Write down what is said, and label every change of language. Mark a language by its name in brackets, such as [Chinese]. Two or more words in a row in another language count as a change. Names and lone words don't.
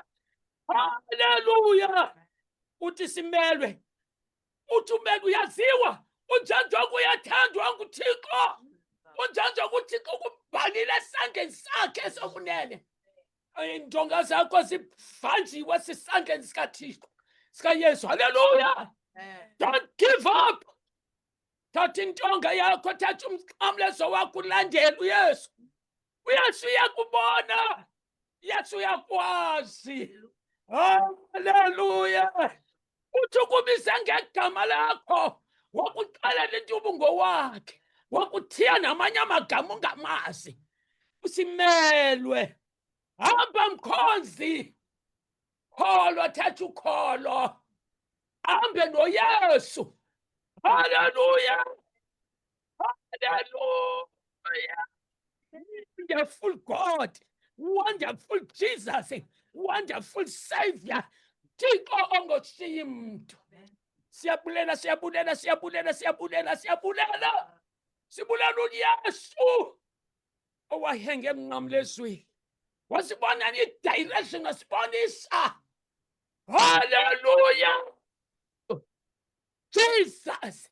[Xhosa] Haleluya, uthi simelwe, uthi umelwe, uyaziwa, unjanjwa uyathandwa nguThixo, unjanjwa nguThixo ukubhalile esandleni sakhe sokunene. Iintonga zakho zivanjiwe sisandleni sikaThixo, sikaYesu. Haleluya. [English] Don't give up. [Xhosa] Thatha intonga yakho, thatha umxamlezo wakho, ulandele uYesu. uYesu uyakubona, uYesu uyakwazi. Haleluya. Uthi ukubize ngegama lakho, wakuxelela into ubungowakhe, wakuthiya namanye amagama ungamazi. Usimelwe, hamba mkhonzi, kholwa, thatha ukholo, hambe noYesu. [English] Hallelujah, hallelujah. Wonderful God, wonderful Jesus, wonderful Savior, [Xhosa] Thixo ongoshiyi mntu. Siyabulela, siyabulela, siyabulela, siyabulela, siyabulela. Sibulela uYesu owahenge emnqamlezweni, wasibona i-direction ngasibonisa. [English] Hallelujah, Jesus.